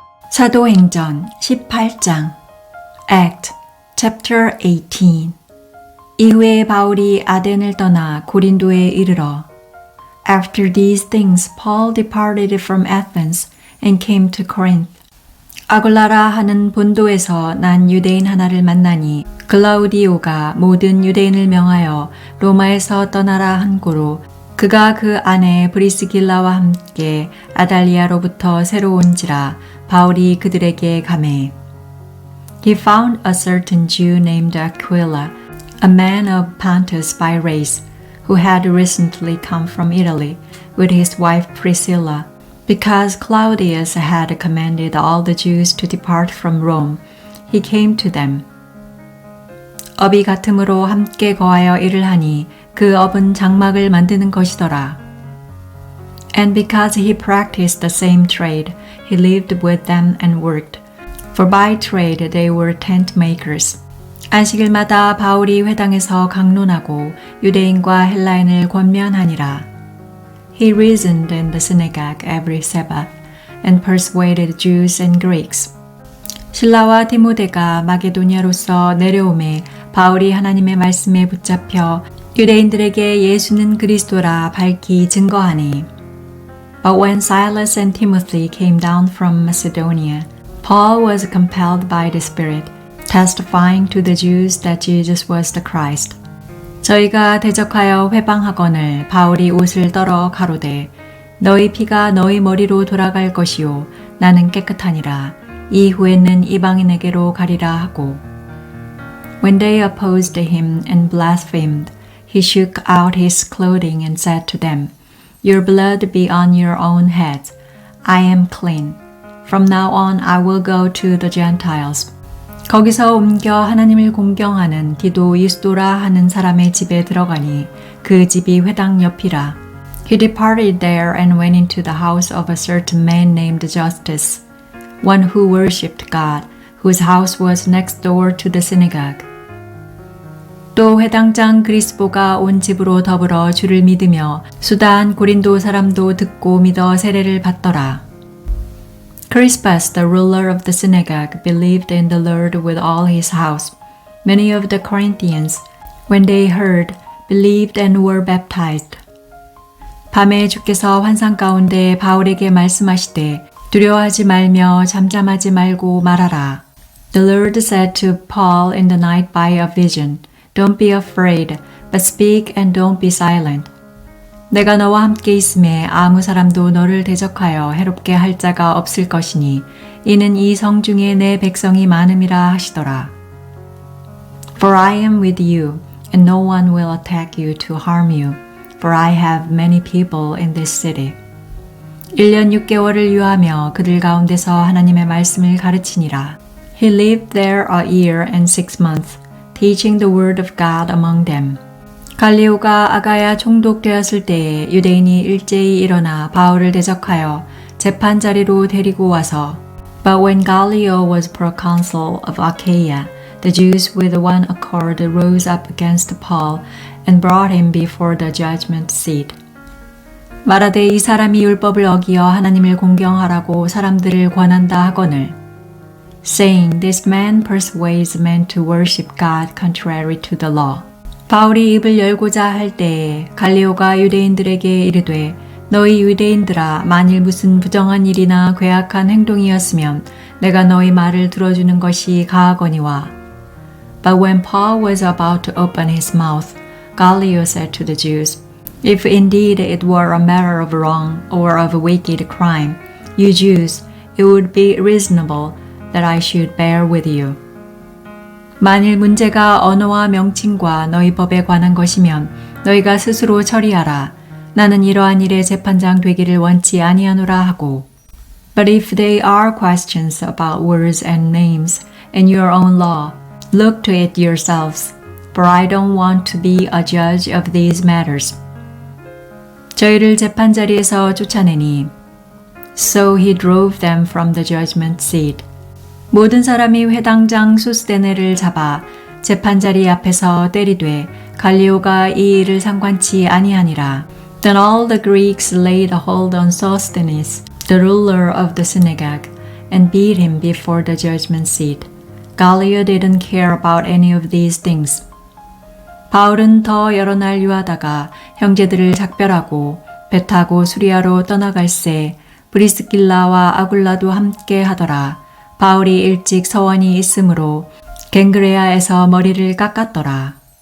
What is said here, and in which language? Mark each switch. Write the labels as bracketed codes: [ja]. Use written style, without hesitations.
[ko] 사도행전 18장 [en] Acts18 [ko] 이후에 바울이 아덴을 떠나 고린도에 이르러 [en] After these things Paul departed from Athens and came to Corinth. [ko] 아굴라라 하는 본도에서 난 유대인 하나를 만나니 글라우디오가 모든 유대인을 명하여 로마에서 떠나라 한 고로 그가 그 아내 브리스길라와 함께 아달리아로부터 새로 온지라 바울이 그들에게 가매. [en] He found a certain Jew named Aquila, a man of Pontus by race, who had recently come from Italy with his wife Priscilla. Because Claudius had commanded all the Jews to depart from Rome, he came to them. [ko] 업이 같음으로 함께 거하여 일을 하니 그 업은 장막을 만드는 것이더라. [en] And because he practiced the same trade, he lived with them and worked. For by trade they were tent makers. [ko] 안식일마다 바울이 회당에서 강론하고 유대인과 헬라인을 권면하니라. [en] He reasoned in the synagogue every Sabbath and persuaded Jews and Greeks. [ko] 실라와 디모데가 마게도니아로서 내려오매 바울이 하나님의 말씀에 붙잡혀 유대인들에게 예수는 그리스도라 밝히 증거하니. [en] But when Silas and Timothy came down from Macedonia, Paul was compelled by the Spirit, testifying to the Jews that Jesus was the Christ. [ko] 저희가 대적하여 회방하거늘 바울이 옷을 떨어 가로되 너희 피가 너희 머리로 돌아갈 것이요 나는 깨끗하니라 이후에는 이방인에게로 가리라 하고. [en] When they opposed him and blasphemed, he shook out his clothing and said to them, Your blood be on your own heads. I am clean. From now on I will go to the Gentiles. [ko] 거기서 옮겨 하나님을 공경하는 디도 유스도라 하는 사람의 집에 들어가니 그 집이 회당 옆이라. [en] He departed there and went into the house of a certain man named Justus, one who worshipped God, whose house was next door to the synagogue. [ko] 또 회당장 그리스보가 온 집으로 더불어 주를 믿으며 수다한 고린도 사람도 듣고 믿어 세례를 받더라. [en] Crispus, the ruler of the synagogue, believed in the Lord with all his house. Many of the Corinthians, when they heard, believed and were baptized. [ko] 밤에 주께서 환상 가운데 바울에게 말씀하시되 두려워하지 말며 잠잠하지 말고 말하라. [en] The Lord said to Paul in the night by a vision, Don't be afraid, but speak and don't be silent. [ko] 내가 너와 함께 있음에 아무 사람도 너를 대적하여 해롭게 할 자가 없을 것이니 이는 이 성 중에 내 백성이 많음이라 하시더라. [en] For I am with you, and no one will attack you to harm you, for I have many people in this city. [ko] 1년 6개월을 유하며 그들 가운데서 하나님의 말씀을 가르치니라. [en] He lived there a year and 6 months, teaching the word of God among them. [ko] 갈리오가 아가야 총독되었을 때에 유대인이 일제히 일어나 바울을 대적하여 재판 자리로 데리고 와서 [en] But when Gallio was proconsul of Achaia, the Jews with one accord rose up against Paul and brought him before the judgment seat. [ko] 말하되 이 사람이 율법을 어기어 하나님을 공경하라고 사람들을 권한다 하거늘 [en] saying, This man persuades men to worship God contrary to the law. [ko] 바울이 입을 열고자 할 때에 갈리오가 유대인들에게 이르되 너희 유대인들아 만일 무슨 부정한 일이나 괴악한 행동이었으면 내가 너희 말을 들어주는 것이 가하거니와. [en] But when Paul was about to open his mouth, Gallio said to the Jews, If indeed it were a matter of wrong or of a wicked crime, you Jews, it would be reasonable that I should bear with you. [ko] 만일 문제가 언어와 명칭과 너희 법에 관한 것이면 너희가 스스로 처리하라. 나는 이러한 일의 재판장 되기를 원치 아니하노라 하고. [en] But if they are questions about words and names and your own law, look to it yourselves, for I don't want to be a judge of these matters. [ko] 저희를 재판 자리에서 쫓아내니. [en] So he drove them from the judgment seat. [ko] 모든 사람이 회당장 소스데네를 잡아 재판자리 앞에서 때리되 갈리오가 이 일을 상관치 아니하니라. [en] Then all the Greeks laid hold on Sosthenes, the ruler of the synagogue, and beat him before the judgment seat. Gallio didn't care about any of these things. [ko] 바울은 더 여러 날 유하다가 형제들을 작별하고 배 타고 수리아로 떠나갈새 브리스길라와 아굴라도 함께 하더라. 바울이 일찍 서원이 있으므로 갱그레아에서 머리를 깎았더라.